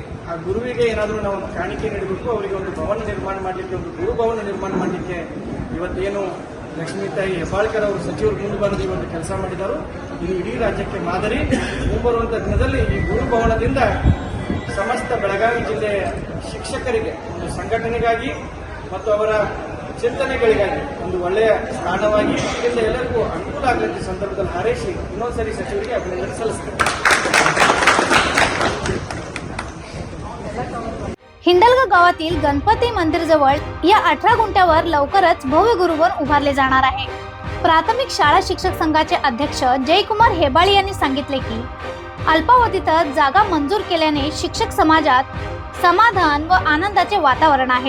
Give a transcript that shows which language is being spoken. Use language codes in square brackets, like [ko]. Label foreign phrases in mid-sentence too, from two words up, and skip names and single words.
[kn] ಆ ಗುರುವಿಗೆ ಏನಾದರೂ ನಾವು ಒಂದು ಕಾಣಿಕೆ ನೀಡಬೇಕು, ಅವರಿಗೆ ಒಂದು ಭವನ ನಿರ್ಮಾಣ ಮಾಡಲಿಕ್ಕೆ, ಒಂದು ಗುರುಭವನ ನಿರ್ಮಾಣ ಮಾಡಲಿಕ್ಕೆ ಇವತ್ತೇನು ಲಕ್ಷ್ಮೀತಾಯಿ ಹೆಬ್ಬಾಳ್ಕರ್ ಅವರು ಸಚಿವರು ಮುಂದೆ ಬಂದು ಈ ಒಂದು ಕೆಲಸ ಮಾಡಿದರು, ಇದು ಇಡೀ ರಾಜ್ಯಕ್ಕೆ ಮಾದರಿ। ಮುಂಬರುವಂಥ ದಿನದಲ್ಲಿ ಈ ಗುರುಭವನದಿಂದ ಸಮಸ್ತ ಬೆಳಗಾವಿ ಜಿಲ್ಲೆಯ ಶಿಕ್ಷಕರಿಗೆ ಒಂದು ಸಂಘಟನೆಗಾಗಿ ಮತ್ತು ಅವರ ಚಿಂತನೆಗಳಿಗಾಗಿ ಒಂದು ಒಳ್ಳೆಯ ಸ್ಥಾನವಾಗಿ ಇದರಿಂದ ಎಲ್ಲರಿಗೂ ಅನುಕೂಲ ಆಗಲಿಕ್ಕೆ ಸಂದರ್ಭದಲ್ಲಿ ಹಾರೈಸಿ ಇನ್ನೊಂದ್ಸರಿ सचिवರಿಗೆ ಅಭಿನಂದನ ಸಲ್ಲುತ್ತೆ। [mr] हिंडलगा गावातील गणपती मंदिर जवळ या 18 गुंठ्यावर लवकरच भव्य गुरुभवन उभारले जाणार आहे। प्राथमिक शाळा शिक्षक संघाचे अध्यक्ष जयकुमार हेबाळी यांनी सांगितले की अल्पावधीतच जागा मंजूर केल्याने शिक्षक समाजात समाधान व आनंदाचे वातावरण आहे।